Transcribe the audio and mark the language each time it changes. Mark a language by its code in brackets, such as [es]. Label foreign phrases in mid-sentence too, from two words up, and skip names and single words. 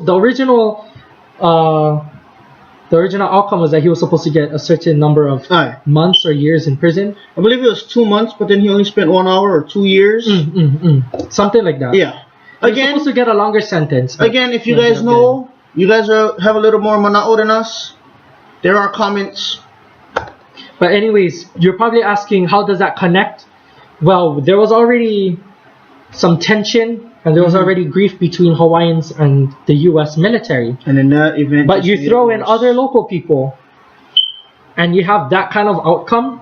[en] The original outcome was that he was supposed to get a certain number of months or years in prison. I believe it was 2 months, but then he only spent 1 hour or 2 years. Something like that. Yeah. He was supposed to get a longer sentence. Again, if you guys know, you guys have a little more manaʻo than us, there are comments. But anyways, you're probably asking, how does that connect? Well, there was already some tension, and there was already grief between Hawaiians and the U.S. military. And in that event, but you throw in other local people, and you have that kind of outcome.